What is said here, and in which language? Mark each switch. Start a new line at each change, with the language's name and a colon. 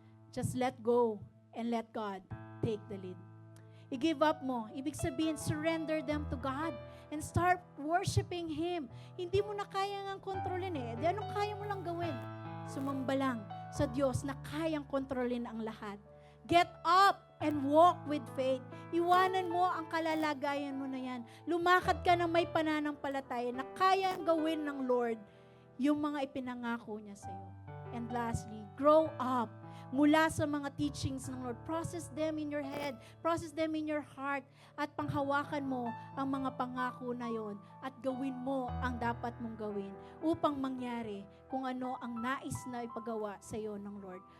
English: Just let go and let God take the lead.
Filipino: I-give up mo. Ibig sabihin,
English: surrender them to God and start worshiping Him.
Filipino: Hindi mo na kaya nga kontrolin eh. Di anong kaya mo lang gawin? Sumamba lang sa Diyos na kayang kontrolin ang lahat.
English: Get up and walk with faith.
Filipino: Iwanan mo ang kalalagayan mo na yan. Lumakad ka ng may pananampalataya na kayang gawin ng Lord yung mga ipinangako niya sa iyo.
English: And lastly, grow up.
Filipino: Mula sa mga teachings ng Lord,
English: process them in your head, process them in your heart,
Filipino: at panghawakan mo ang mga pangako na yon at gawin mo ang dapat mong gawin upang mangyari kung ano ang nais na ipagawa sa iyo ng Lord.